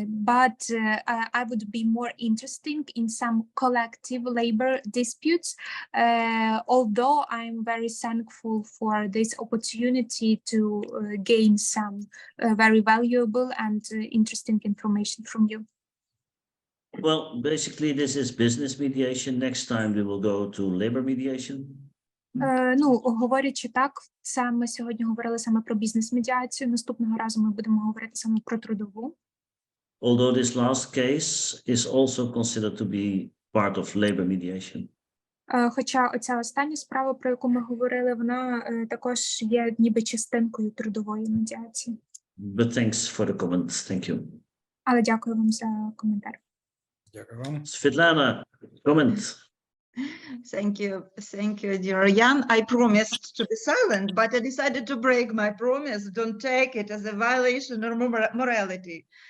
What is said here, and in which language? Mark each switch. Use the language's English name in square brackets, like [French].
[English] But I would be more interested in some collective labor disputes, although I'm very thankful for this opportunity to gain some very valuable and interesting information from you. Well, basically, this is business mediation. Next time we will go to labor mediation. [Ukrainian] Ну, говорячи так, це ми сьогодні говорили саме про бізнес-медіацію. Наступного разу ми будемо говорити саме про трудову. [English] Although this last case is also considered to be part of labor mediation. [Ukrainian] Хоча оця остання справа, про яку ми говорили, вона також є ніби частинкою трудової медіації. [English] But thanks for the comments. Thank you. [Ukrainian] Але дякую вам за коментар. Дякую вам. [English] Svetlana, comment. Thank you, dear Jan. I promised to be silent, but I decided to break my promise. Don't take it as a violation or morality.